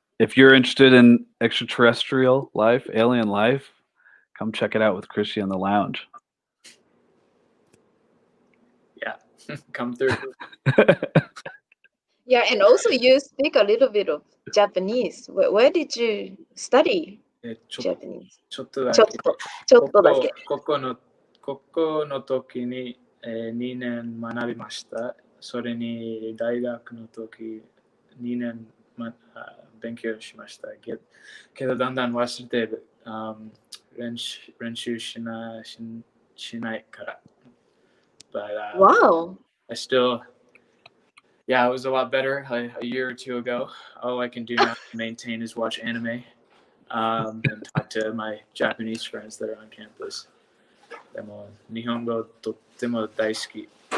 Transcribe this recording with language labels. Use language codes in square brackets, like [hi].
[en] if you're interested in extraterrestrial life, alien life, come check it out with Krishi on the lounge. Yeah, come through. Yeah, and also you speak a little bit of Japanese. Where did you study ちょ Japanese? [ja] ちょっとだけ。ちょっと、ちょっとだけ。ここの時に、2年学びました。それに大学の時2年、勉強しました。けどだんだん忘れてる。練習しないから。But [en] Wow. I still, yeah, it was a lot better a year or two ago. All I can do now to maintain is watch anime and talk to my Japanese friends that are on campus. [ja] でも日本語とっても大好き。